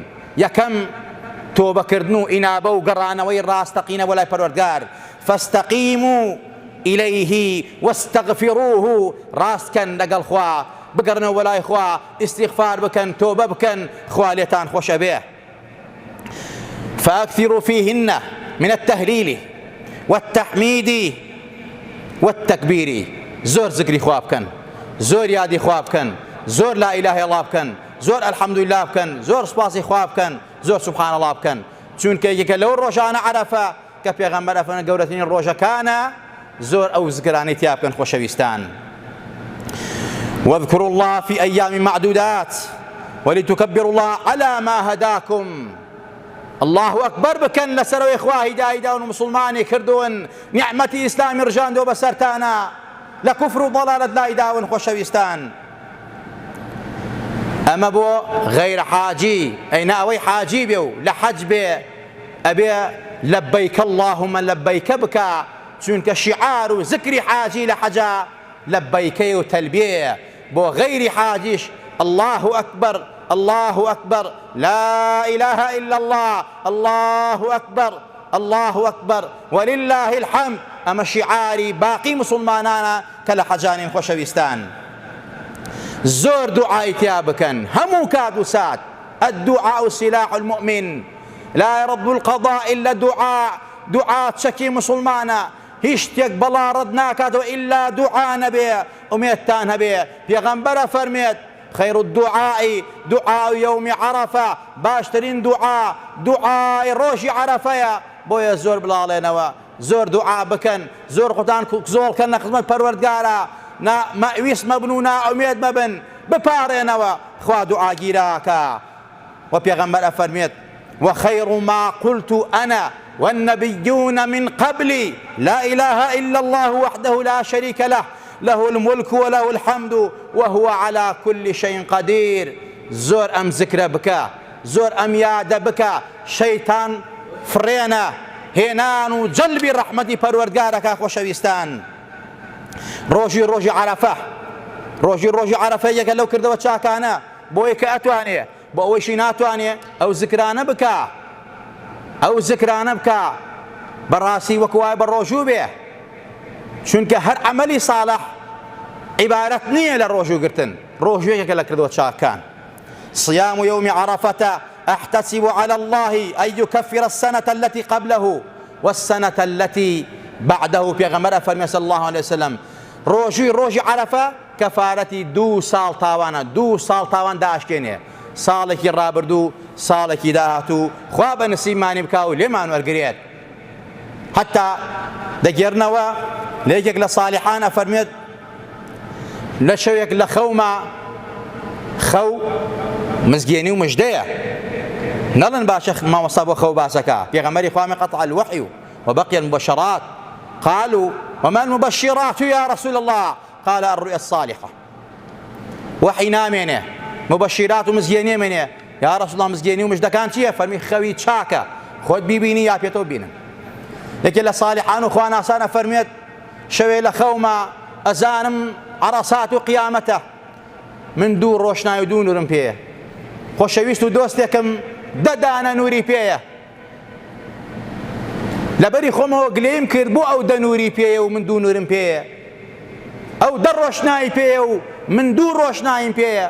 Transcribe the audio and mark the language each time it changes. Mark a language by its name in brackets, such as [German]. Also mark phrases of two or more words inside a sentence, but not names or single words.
[Central Kurdish] یەکەم تۆبەکردن و ئینابە و گەڕانەوەی ڕاستەقینە بۆ لای پەروەردگار. [Arabic] فاستەقیموا إليه واستغفروه، [Central Kurdish] ڕاستکەن لەگەڵ خوا، بگەڕنەوە بە لای خوا، ئیستیغفار بکەن، تۆبە بکەن، خوا لێتان خۆشە بێ. [Arabic] فأكثروا فيهن من التهليل والتحميد والتكبير، [Central Kurdish] زۆر ذکری خوا بکەن، زۆر یادی خوا بکەن، زۆر [Arabic] لا إله إلا الله [Central Kurdish] بکەن، زۆر الحەمدولله بکەن، زۆر سوپاسی خوا بکەن، زۆر [Arabic] سبحان الله [Central Kurdish] بکەن. چونکە یەکە لەو ڕۆژانە عەرەفە کە پێغەمبەر ئەفەرمێ گەورەترین ڕۆژەکانە، زۆر ئەو ذکرانەی تیا بکەن. خۆشەویستان، [Arabic] واذكروا الله في أيام معدودات ولتكبروا الله على ما هداكم. الله أكبر [Central Kurdish] بکەن لەسەرەوەی خوا هیدایی داون و مسلمانی کردوون، نیعمەتی ئیسلامی ڕژاندووە بەسەرتانە، لە کوفر و ضەلالەت لای داون. خۆشەویستان، ئەمە بۆ غەیرە حاجی، ئەینا ئەوەی حاجی بێ و لە حەج بێ ئەبێ [Arabic] لەبەیک اللهم لەبەیکە [Central Kurdish] بکە، چونکە شیعار و ذکری حاجی لە حەجە لەبەیکەی و تەلبیە. بۆ غەیری حاجیش [Arabic] الله أكبر الله أكبر لا إله إلا الله الله أكبر الله أكبر ولله الحمد. [Central Kurdish] ئەمە شیعاری باقی مسلمانانە کە لە حەجانین. خۆشەویستان، زۆر دوعای تیا بکەن هەموو کات و سات. [Arabic] الدعاء سلاح المؤمن لا يرد القضاء إلا الدعاء. [Central Kurdish] دوعا چەکی مسلمانە، هیچ شتێک بەڵا ڕەت ناکاتەوە ئیلا دوعا نەبێ، ئومێدتان هەبێ. پێغەمبەرە فەرمێت [Arabic] خەیر الدعاء دعاء يوم عەرەفە، [Central Kurdish] باشترین دوعا دوعای ڕۆژی عەرەفەیە. بۆیە زۆر بڵاڵێنەوە، زۆر دوعا بکەن، زۆر قوتان زۆڵکەن لە خزمەت پەروەردگارە، مەویست مەبن و نائومێد مەبن، بپارێنەوە، خوا دوعاگیراکە. و پێغەمبەر ئەفەرمێت [Arabic] وخير ما قلت أنا والنبيون من قبلي لا إله إلا الله وحده لا شريك له له الملك وله الحمد وهو على كل شيء قدير. [Central Kurdish] زۆر ئەم ذکرە بکە، زۆر ئەم یادە بکە، شەیتان فرێنە هێنان و جەلبی ڕەحمەتی پەروەردگارەکە. خۆشەویستان، ڕۆژی عەرەفە، ڕۆژی عەرەفە یەکە لەو کردەوە چاکانە بۆی کە ئەتوانێ، بۆ ئەوەیشی ناتوانێ ئەو ذکرانە بکە، ئەو ذکرانە بکە بەڕاستی وەکو وای بە ڕۆژوو بێ. چونکە هەر عەمەلی ساڵح عبارەت نییە لە ڕۆژوگرتن، ڕۆژوەیەکە لە کردووە چاکان. [Arabic] صيام يوم عرفة أحتسب على الله أن يكفر السنة التي قبله والسنة التي بعده. [Central Kurdish] پێغەمبەر فەرمێ [Arabic] صلی الله عليه وسلم [Central Kurdish] ڕۆژی عەرەفە کەفارەتی 2 ساڵ تاوانە، 2 ساڵ تاوان داشکێنێ، ساڵێکی ڕابردوو ساڵێکی داهاتوو خوا بە نسیبمانی بکا و لێمان وەرگرێت. حتا دەگێڕنەوە لە یەکێک لە ساڵحانە فەرمێت لە شەوێک لە خەوما، خەو مزگێنی و مژدەیە، نەڵن باشە مامۆستا بۆ خەو باسەکە. پێغەمبەری خوا [Arabic] قطع الوحي وبقي المبشرات قالوا وما المبشرات يا رسول الله قال الرؤيا الصالحة. [Central Kurdish] وحي نامێنێ مبشرات و مزگێنی منێ [Arabic] یا رسول الله [Central Kurdish] مزگێنی و مژدەکان چییە؟ فەرمی خەوی چاکە خۆت بیبینی یا پێتەوە بینن. یەکێ لە ساڵحان و خوا ناسانە فەرمێت شەوێ لە خەوما ئەزانم عەرەسات و قیامەتە، من 2 ڕۆشنایی و 2 نورم پێیە، خۆشەویست و دۆستێکم 10 دانە نووری پێیە، لەبەری خۆمەوە گلەیم کرد بۆ ئەو 10 نووری پێیە و من 2 نورم پێیە، ئەو 10 ڕۆشنایی پێیە و من 2 ڕۆشنایم پێیە.